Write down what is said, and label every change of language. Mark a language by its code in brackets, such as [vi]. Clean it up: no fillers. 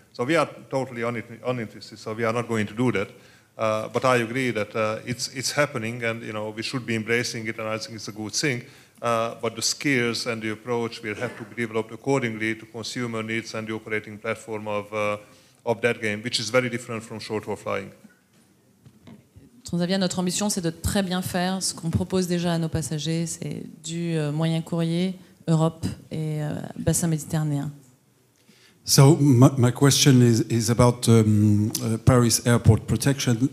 [en] So we are totally uninterested, so we are not going to do that. But I agree that it's happening, and, you know, we should be embracing it, and I think it's a good thing. But the skills and the approach will have to be developed accordingly to consumer needs and the operating platform of that game, which is very different from short-haul flying. [fr] Transavia, notre ambition, c'est de très bien faire ce qu'on propose déjà à nos passagers, c'est du moyen courrier, Europe et bassin méditerranéen. [en] So my question is about Paris airport protection.